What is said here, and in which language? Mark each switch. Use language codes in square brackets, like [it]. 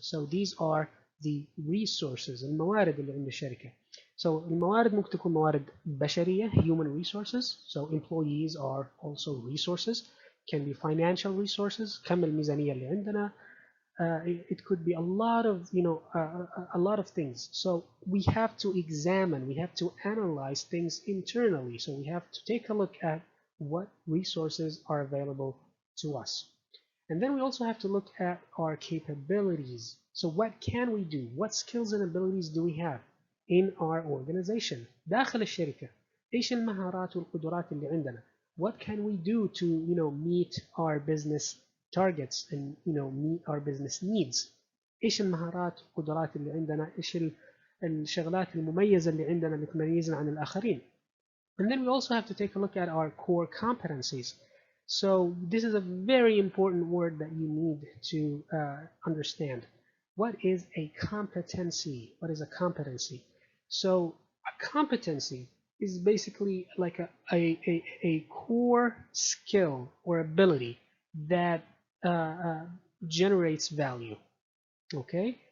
[en] So these are the resources, [ar] الموارد اللي عند الشركة. So الموارد ممكن تكون موارد بشرية, human resources. [en] So employees are also resources. Can be financial resources. [ar] كم الميزانية اللي عندنا. [en] It could be a lot of a lot of things. So we have to examine, we have to analyze things internally. So we have to take a look at what resources are available to us. And then we also have to look at our capabilities. So what can we do? What skills and abilities do we have in our organization? [ar] داخل الشركة إيش المهارات والقدرات اللي عندنا? [en] What can we do to meet our business targets and meet our business needs? [ar] إيش المهارات والقدرات اللي عندنا؟ إيش الشغلات المميزة اللي عندنا اللي تميزنا عن الآخرين? [en] And then we also have to take a look at our core competencies. So this is a very important word that you need to understand. What is a competency? What is a competency? So a competency is basically like a core skill or ability that generates value, okay?